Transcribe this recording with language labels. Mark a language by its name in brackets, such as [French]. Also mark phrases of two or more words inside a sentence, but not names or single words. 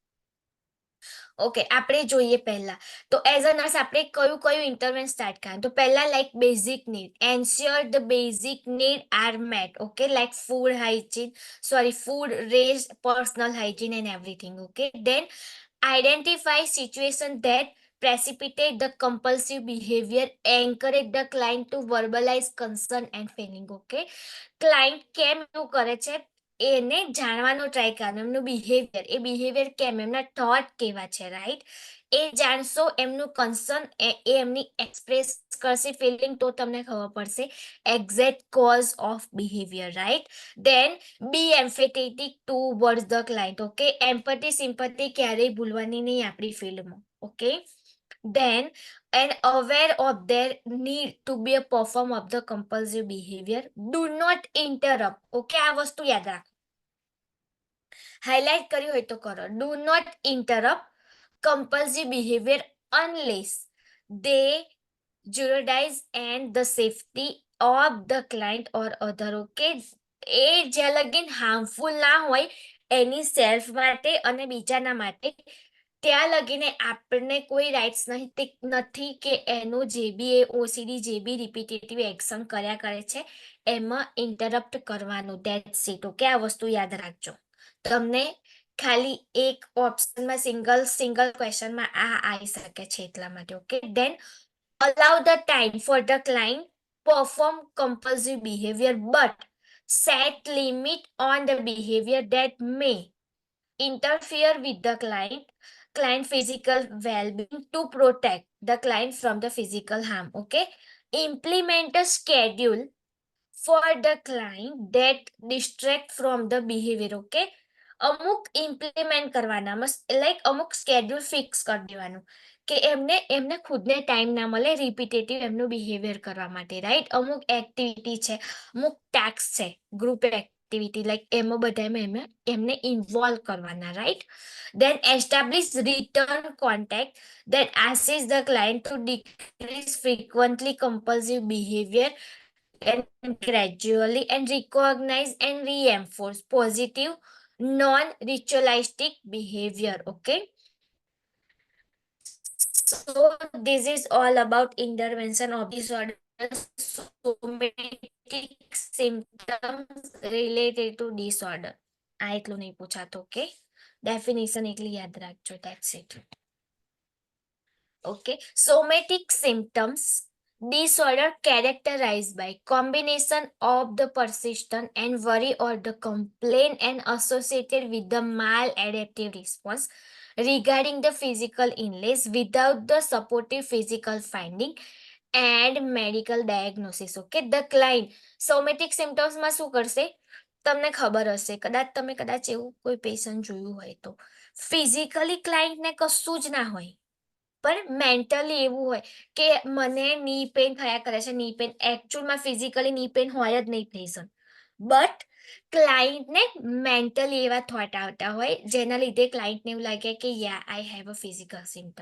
[Gujarati] ઓકે, આપણે જોઈએ પહેલા તો [English] as a nurse [Gujarati] આપણે કયું કયું [English] intervention start [Gujarati] કરવાનું. તો પહેલા [English] like basic need, ensure the basic need are met. okay, like food rest, personal hygiene and everything. okay, then identify situation that precipitate the compulsive behavior, encourage the client to verbalize concern and feeling. [Gujarati] Okay, ક્લાયન્ટ કેમ એવું કરે છે એને જાણવાનો ટ્રાય કરવાનો, એમનું બિહેવિયર, એ બિહેવિયર કેમ, એમના થોટ કેવા છે, રાઈટ. એ જાણશો, એમનું કન્સર્ન એ એમની એક્સપ્રેસ કરશે ફિલિંગ, તો તમને ખબર પડશે [English] exact cause of behavior, right. then be empathetic towards the client. [Gujarati] ઓકે, [English] empathy sympathy [Gujarati] ક્યારેય ભૂલવાની નહીં આપણી ફિલ્ડમાં. ઓકે, [English] then and aware of their need to be a perform of the compulsive behavior, do not interrupt. [Gujarati] Okay, આ વસ્તુ યાદ રાખો, હાઇલાઇટ કર્યું હોય તો કરો. [English] Do not interrupt compulsive behavior unless they jeopardize and the safety of the client or other. [Gujarati] Okay, એ જ્યાં લગીન હાર્મફુલ ના હોય એની સેલ્ફ માટે અને બીજાના માટે, ત્યાં લગીને આપણને કોઈ રાઇટ્સ નથી કે એનું જે બી એ ઓસીડી જે બી [English] repetitive action [Gujarati] કર્યા કરે છે એમાં ઇન્ટરપ્ટ કરવાનું. [English] that's it. [Gujarati] ઓકે, આ વસ્તુ યાદ રાખજો. તમને ખાલી એક [English] optionમાં single questionમાં [Gujarati] આ આવી શકે છે એટલા માટે. [English] okay, then allow the time for the client perform compulsive behavior but set limit on the behavior that may interfere with the client physical well-being to protect the client from the physical harm. Okay, implement a schedule for the client that distract from the behavior. [Gujarati] Okay, અમુક ઇમ્પ્લિમેન્ટ કરવાના, લાઈક અમુક [English] schedule fix [Gujarati] કરી દેવાનું કે એમને ખુદને ટાઈમ ના મળે રિપીટેટિવ એમનું બિહેવિયર કરવા માટે, રાઈટ. અમુક એક્ટિવિટી છે, અમુક ટાસ્ક છે, [English] group activity, like [Gujarati] એમાં બધામાં એમને ઇન્વોલ્વ કરવાના, રાઈટ. [English] then establish return contact that assists the client to decrease frequently compulsive behavior and gradually and recognize and reinforce positive non-ritualistic behavior. Okay, so this is all about intervention of disorder, somatic symptoms related to disorder. [Gujarati] આ એટલું નહીં પૂછાતું. [English] okay, definition [Gujarati] એટલી યાદ રાખજો. [English] that's it. Okay, somatic symptoms disorder characterized by combination of the persistent and worry or the complaint and associated with the maladaptive response regarding the physical illness without the supportive physical finding and medical diagnosis. Okay, the client somatic symptoms [Gujarati] માં શું કરશે તમને ખબર હશે, કદાચ એવું કોઈ પેશન્ટ જોયું હોય તો [English] physically clientને [Gujarati] કશું જ ના હોય પણ મેન્ટલી એવું હોય કે મને [English] knee pain [Gujarati] થયા કરે છે, [English] knee pain [Gujarati] એકચ્યુઅલમાં [English] physically knee pain [Gujarati] હોય જ નહીં [English] patient, but clientને [Gujarati] મેન્ટલી એવા થોટ આવતા હોય જેના લીધે ક્લાયન્ટને એવું લાગે કે [English] ya I have a physical symptom.